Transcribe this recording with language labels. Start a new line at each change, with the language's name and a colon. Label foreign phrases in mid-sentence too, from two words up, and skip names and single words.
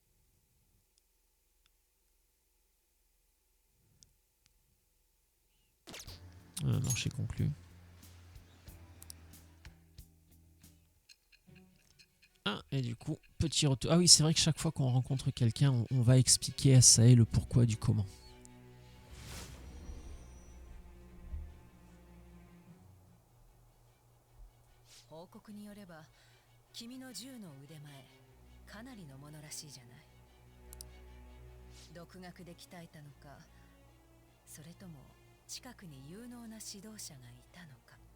French: Marché conclu. Ah, et du coup, petit retour. Ah oui, c'est vrai que chaque fois qu'on rencontre quelqu'un, on va expliquer à Sae le pourquoi du comment.
Japanese: 報告によれば君の銃の腕前かなりのものらしいじゃない。独学で鍛えたのか、それとも近くに有能な指導者がいたのか。